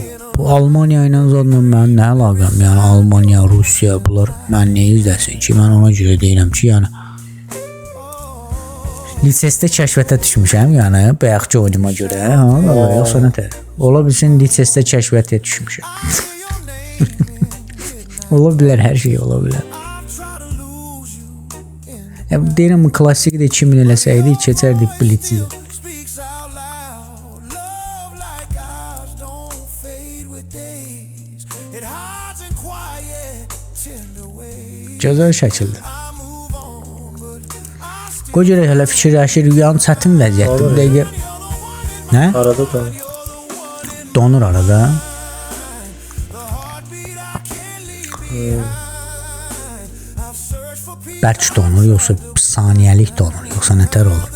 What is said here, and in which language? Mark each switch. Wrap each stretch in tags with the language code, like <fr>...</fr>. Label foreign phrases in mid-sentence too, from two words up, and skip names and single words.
<az>bu Almaniya ilə zaten mən nə əlaqəm? Yəni Almaniya, Rusiya bunlar mən nə izləsin ki, mən ona görə deyirəm ki, yəni lisesdə kəşfətə düşmüşəm, yəni bayaqki oyunuma görə, ha, yoxsa nətər? Ola bilsin lisesdə kəşfətə düşmüşəm. Ola bilər, hər şey ola bilər. Deyirəm, klassik də 2000 eləsəydi, keçərdik Blitz-i.</az> <en>speaks out loud. Love like ours don't fade with days. It hides in quiet, tender ways.</en> <az>Gözəl şəkildə. Qoy görə hələ fikirləşir, yəni çətin vəziyyətdir. Bu dəqiqə nə? Arada don. Donur arada. Bərk donur, yoxsa saniyəlik donur, yoxsa nətər olur?</az>